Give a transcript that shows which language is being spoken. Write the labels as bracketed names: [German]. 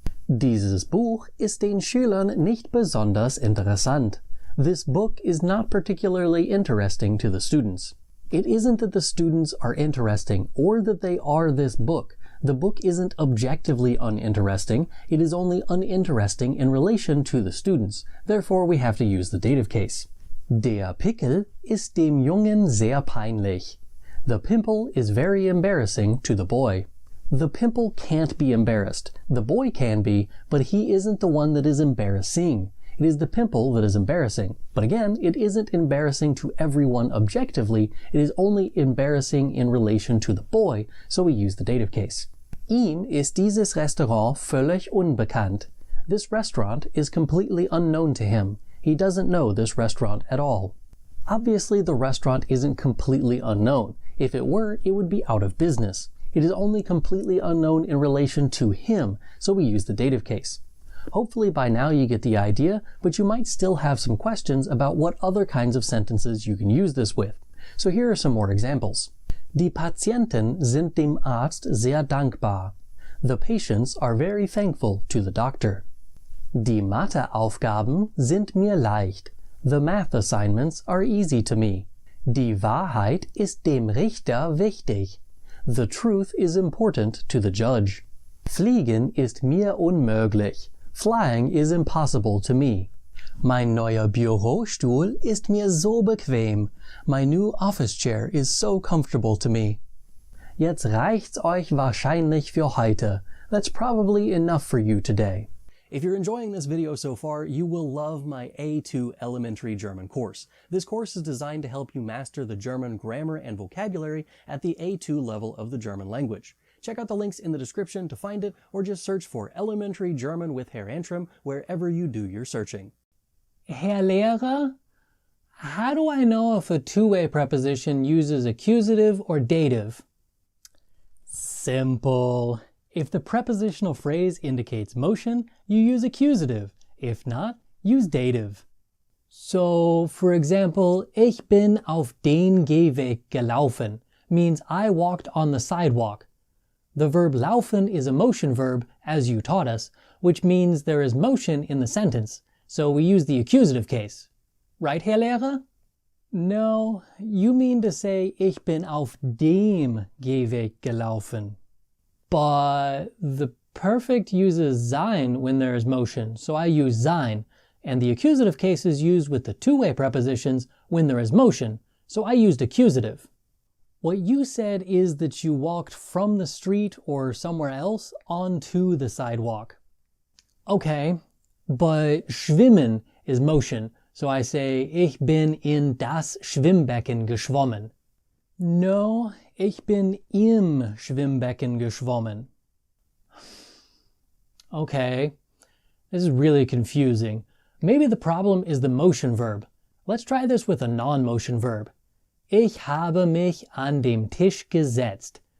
[German] Dieses Buch ist den Schülern nicht besonders interessant. [English] This book is not particularly interesting to the students. It isn't that the students are interesting or that they are this book. The book isn't objectively uninteresting, it is only uninteresting in relation to the students. Therefore, we have to use the dative case. [German] Der Pickel ist dem Jungen sehr peinlich. [English] The pimple is very embarrassing to the boy. The pimple can't be embarrassed. The boy can be, but he isn't the one that is embarrassing. It is the pimple that is embarrassing. But again, it isn't embarrassing to everyone objectively, it is only embarrassing in relation to the boy, so we use the dative case. [German] Ihm ist dieses Restaurant völlig unbekannt. [English] This restaurant is completely unknown to him. He doesn't know this restaurant at all. Obviously, the restaurant isn't completely unknown. If it were, it would be out of business. It is only completely unknown in relation to him, so we use the dative case. Hopefully by now you get the idea, but you might still have some questions about what other kinds of sentences you can use this with. So here are some more examples. [German] Die Patienten sind dem Arzt sehr dankbar. [English] The patients are very thankful to the doctor. [German] Die Matheaufgaben sind mir leicht. [English] The math assignments are easy to me. [German] Die Wahrheit ist dem Richter wichtig. [English] The truth is important to the judge. [German] Fliegen ist mir unmöglich. [English] Flying is impossible to me. [German] Mein neuer Bürostuhl ist mir so bequem. [English] My new office chair is so comfortable to me. [German] Jetzt reicht's euch wahrscheinlich für heute. [English] That's probably enough for you today. If you're enjoying this video so far, you will love my A2 Elementary German course. This course is designed to help you master the German grammar and vocabulary at the A2 level of the German language. Check out the links in the description to find it, or just search for Elementary German with Herr Antrim wherever you do your searching. Herr Lehrer, how do I know if a two-way preposition uses accusative or dative? Simple. If the prepositional phrase indicates motion, you use accusative. If not, use dative. So, for example, [German] ich bin auf den Gehweg gelaufen [English] means I walked on the sidewalk. The verb laufen is a motion verb, as you taught us, which means there is motion in the sentence, so we use the accusative case. Right, Herr Lehrer? No, you mean to say, [German] ich bin auf dem Gehweg gelaufen. [English] But the perfect uses sein when there is motion, so I use sein, and the accusative case is used with the two-way prepositions when there is motion, so I used accusative. What you said is that you walked from the street or somewhere else onto the sidewalk. Okay, but schwimmen is motion, so I say, [German] ich bin in das Schwimmbecken geschwommen. No, ich bin im Schwimmbecken geschwommen. [English] Okay, this is really confusing. Maybe the problem is the motion verb. Let's try this with a non-motion verb. [German] Ich habe mich an dem Tisch gesetzt.